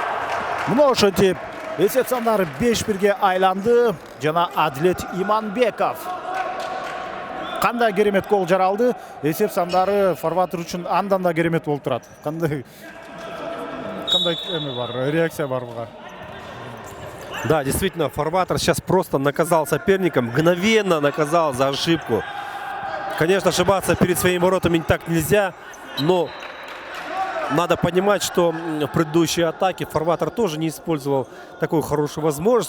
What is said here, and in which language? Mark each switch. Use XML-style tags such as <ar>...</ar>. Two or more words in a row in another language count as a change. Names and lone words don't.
<ky>Мына ошентип эсеп сандары 5-1 айланды жана Адилет Иманбеков кандай керемет гол жаралды. Эсеп сандары форвард үчүн андан да керемет болуп турат. Кандай эме бар, реакция бар буга.</ky> <ru>Да, действительно, форватер сейчас просто наказал соперника, мгновенно наказал за ошибку. Конечно, ошибаться перед своими воротами так нельзя, но надо понимать, что в предыдущей атаке форватер тоже не использовал такую хорошую возможность.</ru>